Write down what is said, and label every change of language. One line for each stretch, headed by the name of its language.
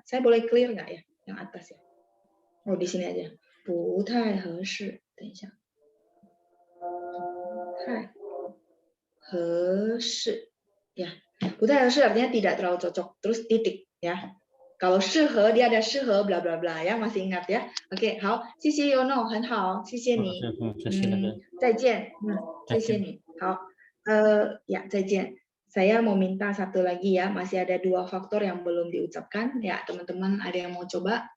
Indonesian: Saya boleh clear nggak ya yang atas ya? Di sini aja.
Chinese: 不太合适，等一下。太合适 ya. 不太合适
Indonesian: artinya tidak terlalu cocok. Terus titik ya. Kalau 适合 dia ada 适合 bla bla bla ya, masih ingat ya?
Chinese: Oke, 好，谢谢 Yono， 很好，谢谢你。再见。谢谢你。好，ya 再见。
Indonesian: Saya mau minta satu lagi ya, masih ada 2 faktor yang belum diucapkan ya, teman-teman ada yang mau coba?